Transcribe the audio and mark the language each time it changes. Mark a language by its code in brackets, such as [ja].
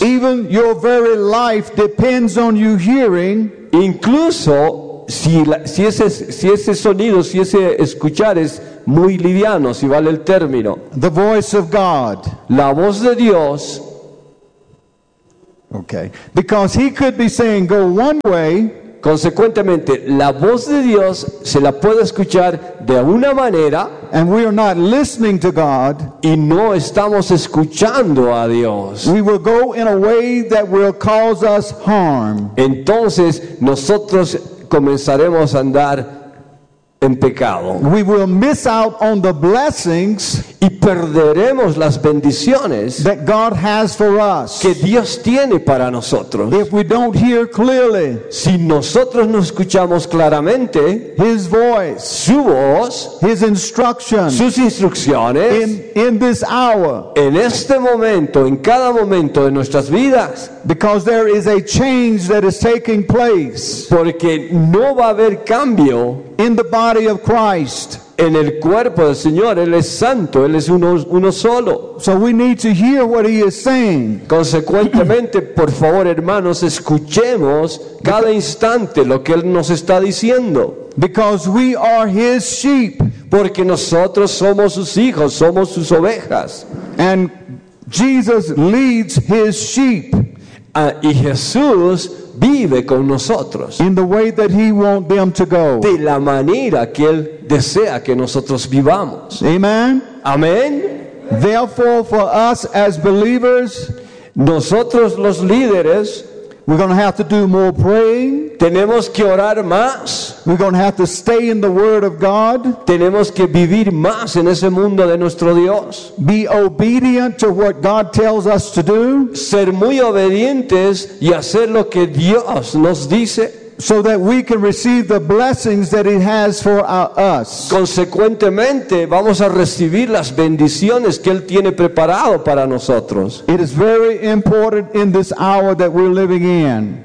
[en] Even your very life depends on you hearing. [es] Incluso si ese sonido, si ese escuchar es muy liviano, si vale el término. [en] The voice of God. [es] La voz de Dios. [en] Okay. Because He could be saying, go one way. [es] Consecuentemente, la voz de Dios se la puede escuchar de una manera, [en] and we are not listening to God, [es] y no estamos escuchando a Dios. [en] We will go in a way that will cause us harm. [es] Entonces, nosotros comenzaremos a andar en pecado. [en] We will miss out on the blessings, [es] y perderemos las bendiciones, [en] that God has for us, [es] que Dios tiene para nosotros. [en] If we don't hear clearly, [es] si nosotros no escuchamos claramente, [en] His voice, [es] su voz, [en] His instructions, [es] sus instrucciones, [en] in this hour, [es] en este momento, en cada momento de nuestras vidas, [en] because there is a change that is taking place, [es] porque no va a haber cambio, [en] in the body of Christ, [es] en el cuerpo del Señor. Él es santo, Él es uno solo. [en] So we need to hear what He is saying. [es] Consecuentemente, por favor, hermanos, escuchemos cada instante lo que Él nos está diciendo. [en] Because we are His sheep. [es] Porque nosotros somos sus hijos, somos sus ovejas. [en] And Jesus leads His sheep. [es] Y Jesús vive con nosotros. [en] In the way that He want them to go. [es] De la manera que Él desea que nosotros vivamos. [en] Amen. [es] Amen. [en] Therefore, for us as believers, [es] nosotros los líderes, [en] We're going to have to do more praying. [es] Tenemos que orar más. [en] We're going to have to stay in the Word of God. [es] Tenemos que vivir más en ese mundo de nuestro Dios. [en] Be obedient to what God tells us to do. [es] Ser muy obedientes y hacer lo que Dios nos dice. [en] So that we can receive the blessings that it has for us. [es] Consecuentemente, vamos a recibir las bendiciones que él tiene preparado para nosotros. [en] It is very important in this hour that we're living in.